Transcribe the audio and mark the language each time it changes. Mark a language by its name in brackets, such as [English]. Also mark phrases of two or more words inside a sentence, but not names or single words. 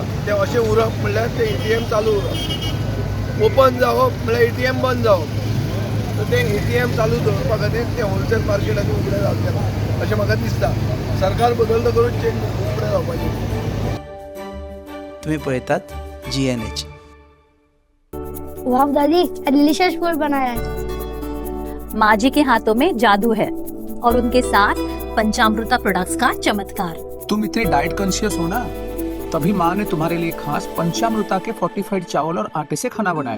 [Konkani] तें अशें उरप म्हणल्यार तें ATM चालू उरप. ओपन जावप म्हणल्यार ATM बंद जावप. सो तें ATM चालू दवरपा खातीर तें होलसेल मार्केटांनी उगडें जावचें ना अशें म्हाका दिसता. सरकार बदलता करून चेंज उगडें जावपाचें. तुम्ही पळयतात GNH. [Hindi] वाह दादी, डिलीशियस फूड बनाया है. माँ जी के हाथों में जादू है और उनके साथ पंचामृता प्रोडक्ट्स का चमत्कार. तुम इतने [English] diet conscious [Hindi] हो ना, तभी माँ ने तुम्हारे लिए खास पंचामृता के फोर्टिफाइड चावल और आटे से खाना बनाया.